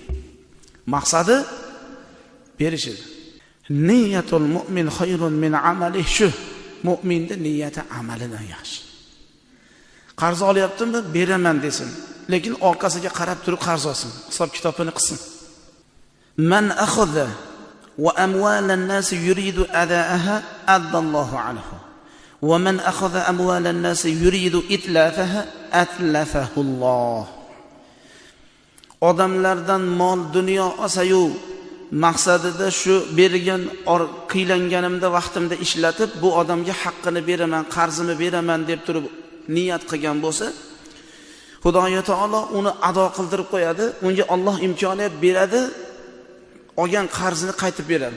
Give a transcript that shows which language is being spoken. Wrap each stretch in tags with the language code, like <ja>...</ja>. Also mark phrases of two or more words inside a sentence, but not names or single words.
<uz>Maqsadi berishidi.</uz> <ar>نية المؤمن خير من عمله.</ar> <uz>Shu mu'minning niyati amalidan yaxshi. Qarz olyaptimi, beraman desin, lekin orqasiga qarab turib qarz olsin, hisob kitobini qilsin.</uz> <ar>من أخذ و أموال الناس يريد أداءها أدى الله عنه. ومن أخذ أموال الناس يريد إتلافها أتلفه الله.</ar> <uz>Odamlardan mol dunyo olsa-yu, maqsadida shu bergan qiylanganimda vaqtimda ishlatib bu odamga haqqini beraman, qarzimni beraman deb turib niyat qilgan bo'lsa, Xudoyo taolo uni ado qildirib qo'yadi, unga Alloh imkoniyat beradi, olgan qarzini qaytib beradi.</uz>